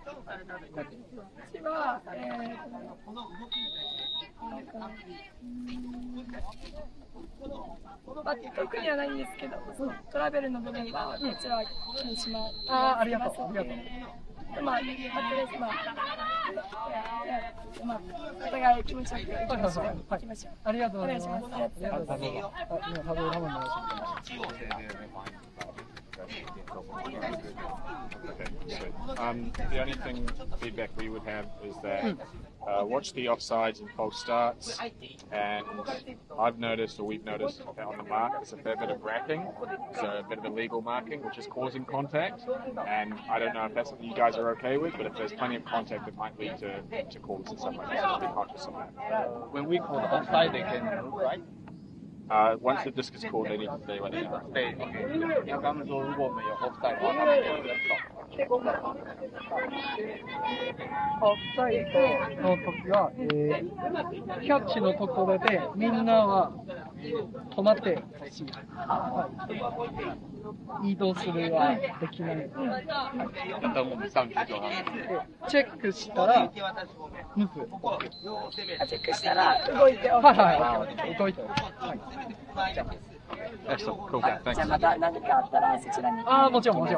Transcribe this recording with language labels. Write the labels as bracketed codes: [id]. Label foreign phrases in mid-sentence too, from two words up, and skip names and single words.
[ja] 次は、まあ、特にはないんですけど、トラベルの部分がこちらは気にします。ありがとう。ありがとう。まあ、お互い気持ちよく行きましょう。ありがとうございます。ありがとうございます。 [en] The only feedback we would have is that watch the offsides and false starts, and I've noticed, or we've noticed, on the mark there's a fair bit of racking, so a bit of illegal marking, which is causing contact. And I don't know if that's something you guys are okay with, but if there's plenty of contact, it might lead to calls and stuff like that. So be conscious of that. When we call the offside, they can move, right? Once the disc is called, they need to stay where they are. Stay. [zh] Okay. 要他们说，如果我们有 offside 的话，他们就不能走。 [ja] オフサイドの時は、キャッチのところでみんなは止まってほしい。移動するはできない。 [zh] 等我们上去之后，他们 [ja] チェックしたら、ムフ。チェックしたら動いて OK。はい。動いて OK。はい。じゃあ。 [en] Excellent. Cool. [ja] じゃあまた何かあったらそちらに。もちろん。はい。